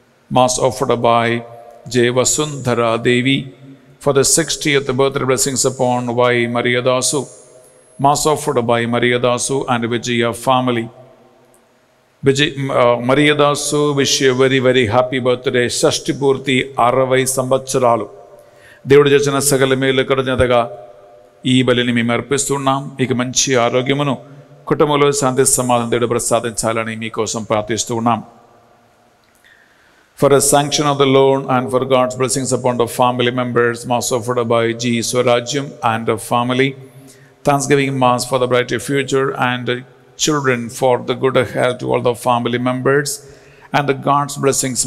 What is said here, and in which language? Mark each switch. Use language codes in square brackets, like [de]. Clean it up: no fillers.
[en] Mass offered by J. Vasundhara Devi. For the 60th birthday blessings upon Y. Maria Dasu. Mass offered by Maria Dasu and Vijaya family. Maria Dasu, wish you a very, very happy birthday. [te] Shashti Purti 60 సంవత్సరాలు. దేవుడు చేసిన సకల మేలు కృతజ్ఞతగా ఈ బలిని మేము అర్పిస్తున్నాం. మీకు మంచి ఆరోగ్యమును, కుటుంబంలో శాంతి సమాధానం దేవుడు ప్రసాదించాలని మీకోసం ప్రార్థిస్తూ ఉన్నాం. [en] For a sanction of the loan and for God's blessings upon the family members. Mass offered by G. Swarajyam and the family. Thanksgiving Mass for the brighter future and children, for the good health to all the family members, and the God's blessings.